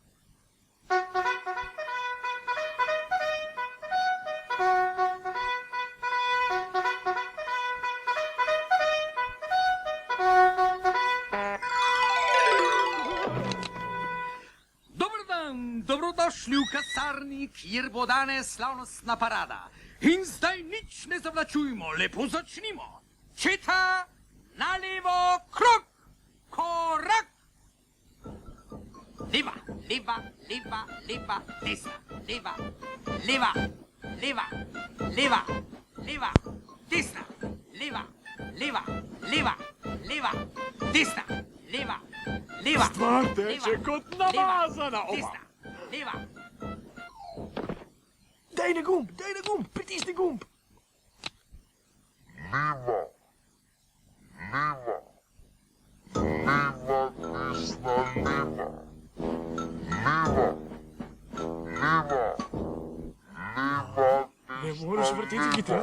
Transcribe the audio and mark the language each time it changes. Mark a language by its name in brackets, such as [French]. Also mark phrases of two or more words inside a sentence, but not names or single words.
[Slovenian] Dober dan, dobrodošli v kasarni, kjer bo danes slavnostna parada. In zdaj nič ne zavlačujmo, lepo začnimo. Četa, na levo, krog, korak. Leva, leva, leva, leva, desna, leva, leva, leva, leva, leva, desna, leva, leva, leva, leva, desna, leva, leva. Stvar teče kot namazana. Desna, leva. Daj na gumb, pritisni gumb. Ne moreš vrteti kitaro?